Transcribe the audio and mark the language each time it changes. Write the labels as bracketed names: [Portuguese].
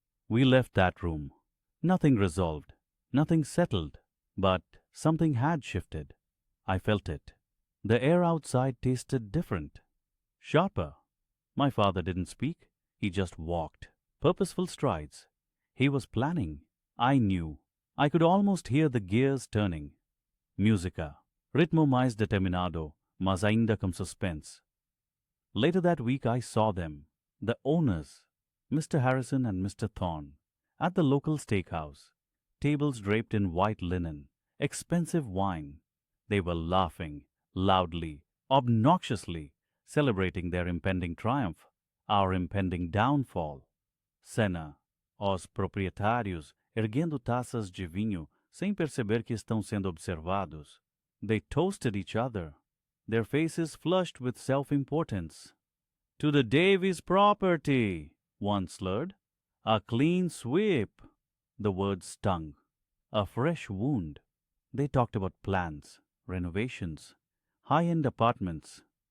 [English] We left that room. Nothing resolved, nothing settled, but something had shifted. I felt it. The air outside tasted different, sharper. My father didn't speak. He just walked, purposeful strides. He was planning. I knew. I could almost hear the gears turning. [Portuguese] Música. Ritmo mais determinado, mas ainda com suspense. [English] Later that week I saw them, the owners, Mr. Harrison and Mr. Thorne, at the local steakhouse, tables draped in white linen, expensive wine. They were laughing, loudly, obnoxiously, celebrating their impending triumph, our impending downfall. [Portuguese] Cena, os proprietários erguendo taças de vinho sem perceber que estão sendo observados. [English] They toasted each other, their faces flushed with self-importance. To the Davies property, one slurred. A clean sweep. The word stung. A fresh wound. They talked about plans, renovations, high-end apartments.